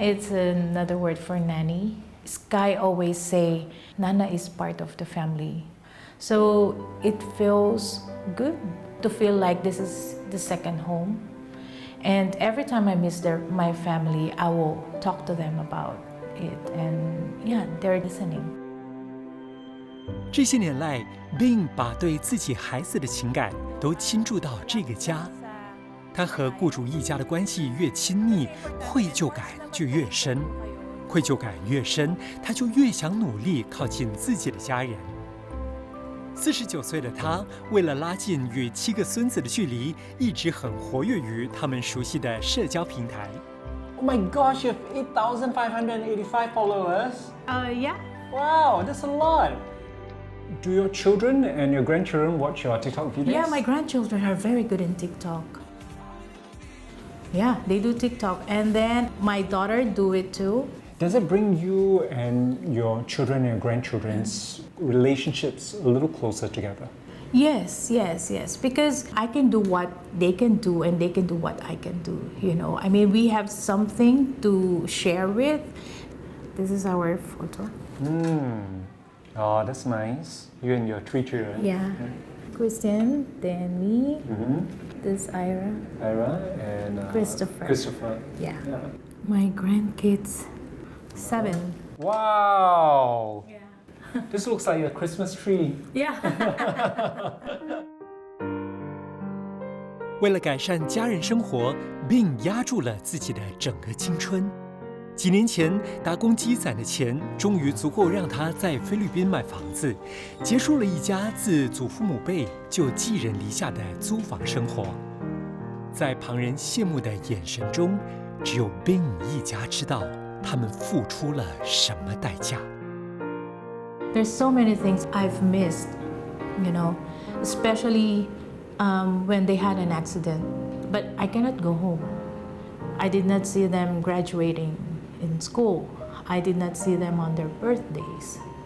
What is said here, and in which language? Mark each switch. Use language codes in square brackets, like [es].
[en] It's another word for nanny. Sky always say Nana is part of the family. So it feels good to feel like this is the second home. And every time I miss my family, I will talk to them about it. And yeah, they're listening. [zh] 这些年来 ，Bing 把对自己孩子的情感都倾注到这个家。他和雇主一家的关系越亲密，愧疚感就越深。愧疚感越深，他就越想努力靠近自己的家人。 49岁的他，为了拉近与7个孙子的距离，一直很活跃于他们熟悉的社交平台。 [en] Oh my gosh, you have 8,585 followers. Yeah. Wow, that's a lot. Do your children and your grandchildren watch your TikTok videos? Yeah, my grandchildren are very good in TikTok. Yeah, they do TikTok. And then my daughter do it too. Does it bring you and your children and your grandchildren's relationships a little closer together? Yes, yes, yes. Because I can do what they can do and they can do what I can do, you know. I mean, we have something to share with. This is our photo. Oh, that's nice. You and your 3 children. Yeah. Christian, then me, this Ira. Ira and Christopher. Christopher. Yeah. My grandkids, 7. Wow. Yeah. This looks like a Christmas tree. Yeah. [zh] 为了改善家人生活，并压住了自己的整个青春。几年前，打工积攒的钱终于足够让他在菲律宾买房子，结束了一家自祖父母辈就寄人篱下的租房生活。在旁人羡慕的眼神中，只有 Bing 一家知道他们付出了什么代价。 [en] There's so many things I've missed, you know, especially when they had an accident. But I cannot go home. I did not see them graduating in school. I did not see them on their birthdays.